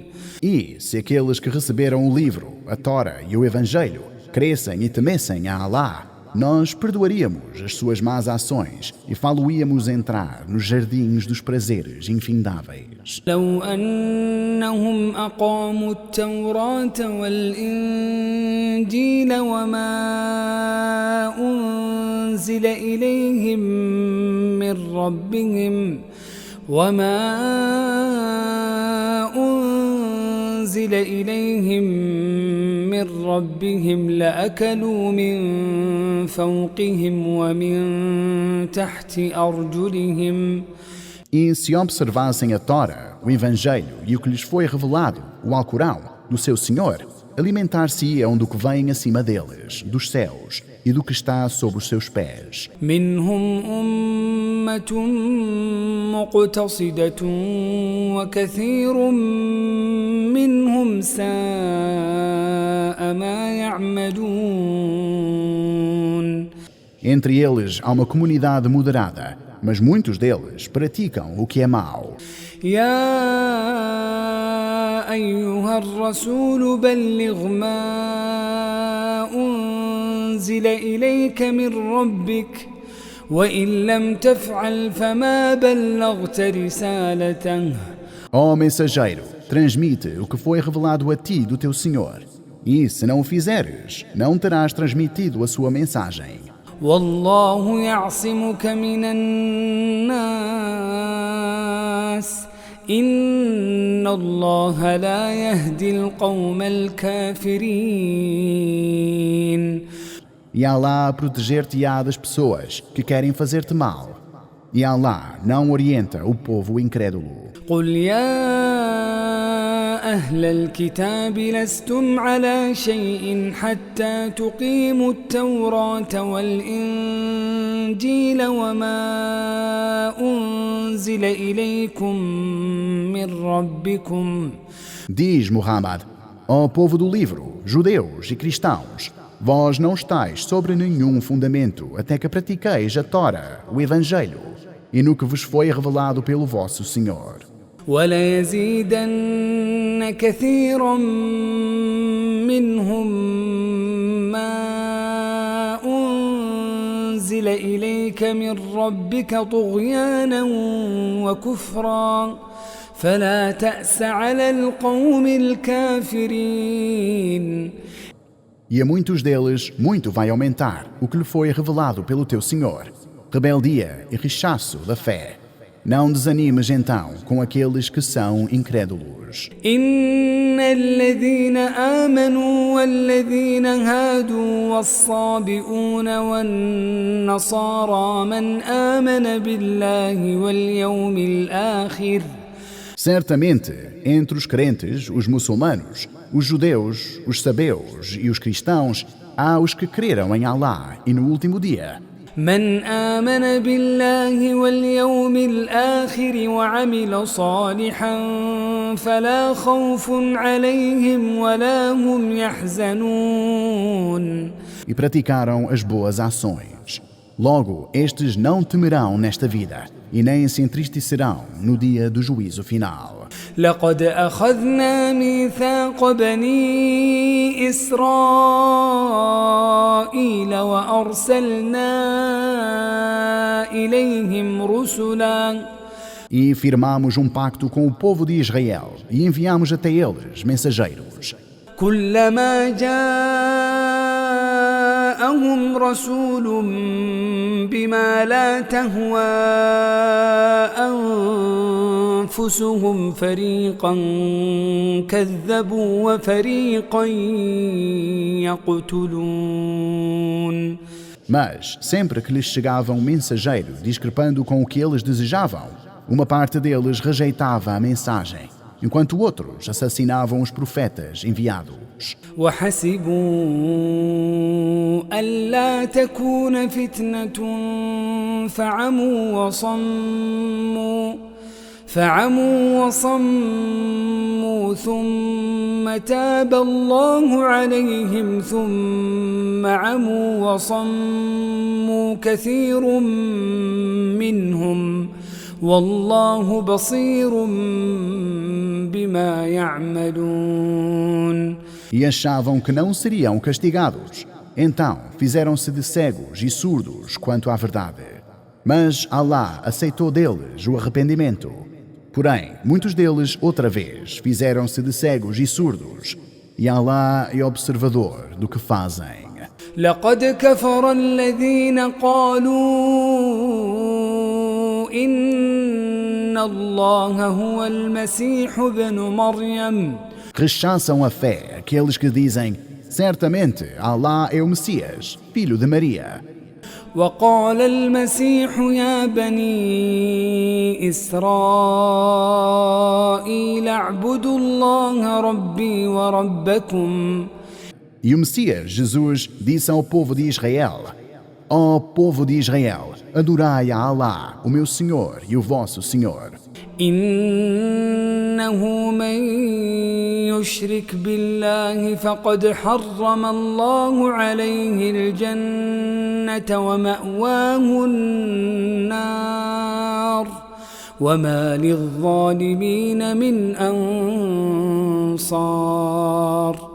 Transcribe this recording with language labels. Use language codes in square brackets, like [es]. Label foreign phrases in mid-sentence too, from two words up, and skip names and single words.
[pt] E se aqueles que receberam o livro, a Tora e o Evangelho crescem e temessem a Allah, nós perdoaríamos as suas más ações e falo-íamos entrar nos jardins dos prazeres infindáveis. [ar] لو أنهم أقاموا التوراة والإنجيل وما أنزل إليهم من ربهم لأكلوا من فوقهم ومن تحت أرجلهم. [pt] E se observassem a Tora, o Evangelho e o que lhes foi revelado, o Alcorão, do seu Senhor, alimentar-se-iam do que vem acima deles, dos céus, e do que está sob os seus pés. [ar] منهم أمة مقتصدة وكثير منهم ساء ما يعملون. [pt] Entre eles há uma comunidade moderada, mas muitos deles praticam o que é mau. [ar] يا أيها الرسول بلغ ما أنزل إليك من ربك وإن لم تفعل فما بلغت رسالته. [pt] Ó mensageiro, transmite o que foi revelado a ti do teu Senhor. E se não o fizeres, não terás transmitido a sua mensagem. [ar] والله يعصمك من الناس إن الله لا يهدي القوم الكافرين. [pt] E Allah proteger-te-á das pessoas que querem fazer-te mal. E Allah não orienta o povo incrédulo. [ar] قل يا أهل الكتاب لستم على شيء حتى تقيموا التوراة والإنجيل وما أنزل إليكم من ربكم. [pt] Diz Muhammad, ó povo do livro, judeus e cristãos, vós não estáis sobre nenhum fundamento até que pratiqueis a Tora, o Evangelho, e no que vos foi revelado pelo vosso Senhor. [ar] وليزيدن كثيرا منهم ما أنزل إليك من ربك طغيانا وكفرا فلا تأس على القوم الكافرين. [pt] E a muitos deles, muito vai aumentar o que lhe foi revelado pelo teu Senhor, rebeldia e rechaço da fé. Não desanimes então com aqueles que são incrédulos. [ar] إن الذين آمنوا والذين هادوا والصابئون والنصارى من آمن بالله واليوم الآخر. [pt] Certamente, entre os crentes, os muçulmanos, os judeus, os sabeus e os cristãos, há os que creram em Allah e no último dia. [ar] من آمن بالله واليوم الآخر وعمل صالحا فلا خوف عليهم ولا هم يحزنون. [pt] E praticaram as boas ações. Logo, estes não temerão nesta vida e nem se entristecerão no dia do juízo final. [ar] لقد أخذنا ميثاق بني إسرائيل وأرسلنا إليهم رسلا. [pt] E firmamos pacto com o povo de Israel e enviamos até eles mensageiros. [ar] كلما جاءهم رسول بما لا تهوى أنفسهم فريقا كذبوا وفريقا يقتلون. [pt] Mas, sempre que lhes chegava um mensageiro discrepando com o que eles desejavam, uma parte deles rejeitava a mensagem, enquanto outros assassinavam os profetas enviados. [ar] وحسبوا ألا تكون فتنة فعموا وصموا ثم تاب الله عليهم ثم عموا وصموا كثير منهم والله بصير بما يعملون. [pt] E achavam que não seriam castigados. Então fizeram-se de cegos e surdos quanto à verdade. Mas Allah aceitou deles o arrependimento. Porém, muitos deles, outra vez, fizeram-se de cegos e surdos. E Allah é observador do que fazem. [ar] لقد كفر الذين قالوا إن الله هو المسيح ابن مريم. [pt] Rechaçam a fé aqueles que dizem: certamente Allah é o Messias, filho de Maria. [ar] وقال المسيح يا بني إسرائيل اعبدوا الله ربي وربكم. [pt] E o Messias, Jesus, disse ao povo de Israel: ó povo de Israel, adorai a Allah, o meu Senhor e o vosso Senhor. [ar] إنه من يشرك بالله فقد حرم الله عليه الجنة ومأواه النار وما للظالمين من أنصار.